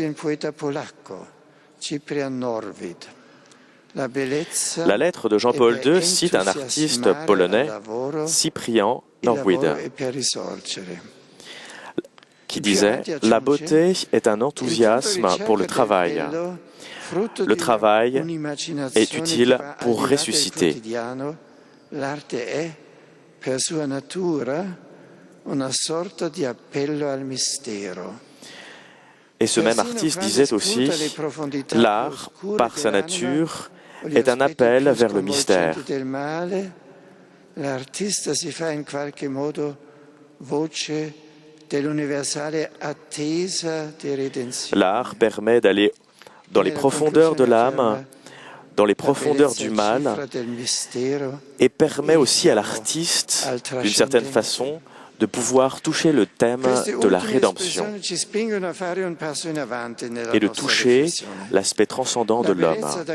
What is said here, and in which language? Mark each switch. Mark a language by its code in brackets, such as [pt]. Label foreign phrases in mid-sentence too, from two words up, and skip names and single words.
[fr] La lettre de Jean-Paul II cite un artiste polonais, Cyprian Norwid, qui disait « La beauté est un enthousiasme pour le travail. Le travail est utile pour ressusciter. [it] L'arte è, per sua natura, una sorta di appello al mistero. » [fr] Et ce même artiste disait aussi « L'art, par sa nature, est un appel vers le mystère. » [it] L'artista si fa in qualche modo voce dell'universale attesa di redenzione. [fr] L'art permet d'aller dans les profondeurs de l'âme, dans les profondeurs du mal, et permet aussi à l'artiste, d'une certaine façon, de pouvoir toucher le thème de la rédemption et de toucher l'aspect transcendant de l'homme.